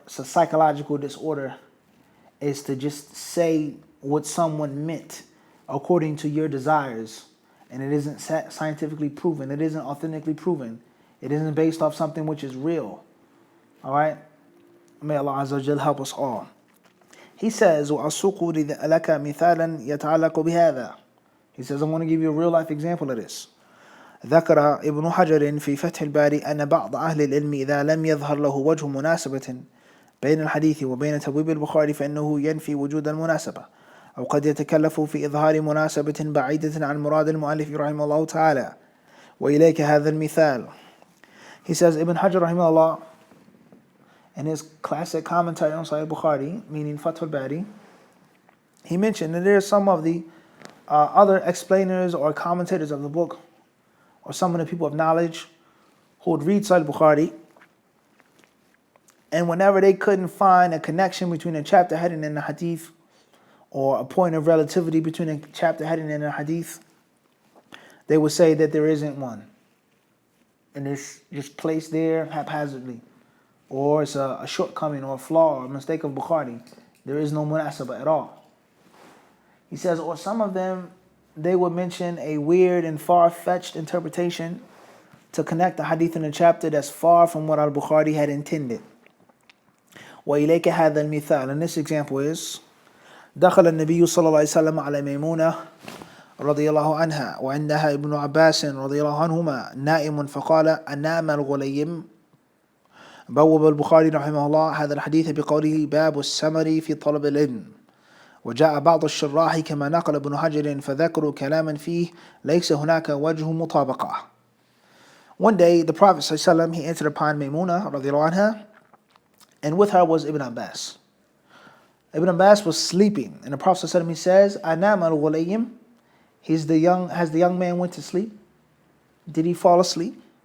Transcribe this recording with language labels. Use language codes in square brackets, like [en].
[en] It's a psychological disorder, is to just say what someone meant according to your desires, and it isn't scientifically proven, it isn't authentically proven, it isn't based off something which is real. All right? May Allah Azza wa Jal help us all. He says, [ar] وَأَسُوقُ لَكَ مِثَالًا يَتَعَلَّقُ بِهَذَا. [en] He says, I'm going to give you a real life example of this. [ar] ذكر ابن حجر في فتح الباري أن بعض أهل العلم إذا لم يظهر له وجه مناسبة بين الحديث وبين تبويب البخاري فإنه ينفي وجود المناسبة أو قد يتكلف في إظهار مناسبة بعيدة عن مراد المؤلف رحمه الله تعالى وإليك هذا المثال. [en] He says, Ibn Hajar [ar] رحمه الله, [en] in his classic commentary on Sahih Bukhari, meaning Fath al-Bari, he mentioned that there are some of the other explainers or commentators of the book, or some of the people of knowledge who would read Sahih Bukhari, and whenever they couldn't find a connection between a chapter heading and a hadith, or a point of relativity between a chapter heading and a hadith, they would say that there isn't one, and it's just placed there haphazardly, or it's a shortcoming or a flaw or a mistake of Bukhari. There is no munasabah at all. He says, or some of them they would mention a weird and far-fetched interpretation to connect the hadith in the chapter that's far from what al-Bukhari had intended. [ar] وإليك هذا المثال, [en] and this example is [ar] دخل النبي صلى الله عليه وسلم على ميمونة رضي الله عنها وعندها ابن عباس رضي الله عنهما نائم فقال أنام الغليم. بوب البخاري رحمه الله هذا الحديث بقوله باب السمر في طلب العلم. وجاء بعض الشراح كما نقل ابن حجر فذكروا كلاما فيه ليس هناك وجه مطابقة. [en] One day the Prophet ﷺ, he entered upon Maymuna radiallahu anha, and with her was Ibn Abbas. Ibn Abbas was sleeping, and the Prophet ﷺ, he says, Anam al-Ghulayim, has the young man went to sleep? Did he fall asleep?